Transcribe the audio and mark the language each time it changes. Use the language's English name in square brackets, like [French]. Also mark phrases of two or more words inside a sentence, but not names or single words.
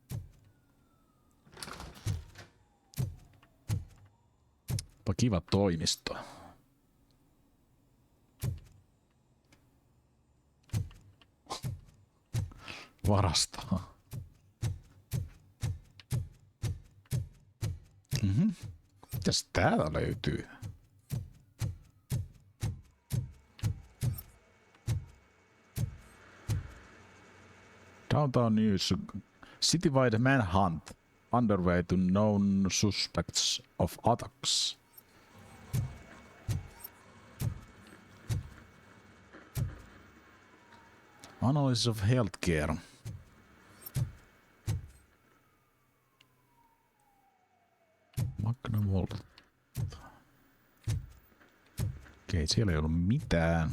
[Finnish] Kiva toimisto. varastaa. Mitäs täällä löytyy? [English] Downtown News. Citywide manhunt underway to known suspects of attacks. Analysis of healthcare. Magnavolt. [Finnish] Okei, siellä ei ollut mitään.